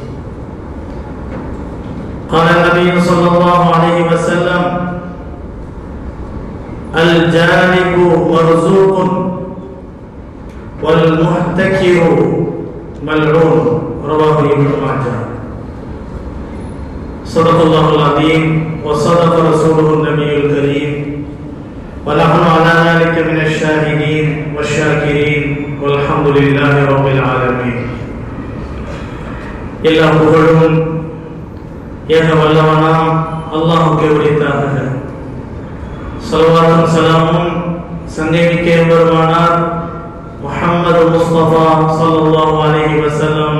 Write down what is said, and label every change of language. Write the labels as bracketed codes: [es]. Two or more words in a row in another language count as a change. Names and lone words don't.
[ar] قال النبي صلى الله عليه وسلم: الجانب مرزوق والمحتكر ملعون. رواه ابن ماجه. صدق الله العظيم وصدق رسوله النبي الكريم ونحن على ذلك من الشاهدين والشاكرين والحمد لله رب العالمين. [ta] எல்லா புகழும் ஏக வல்லவனாம் அல்லாஹ்வுக்கே உரித்தாகுக. ஸலவாத்தும் ஸலாமும் சங்கைமிக்க பெருமானார் முஹம்மது முஸ்தபா [ar] صلى الله عليه وسلم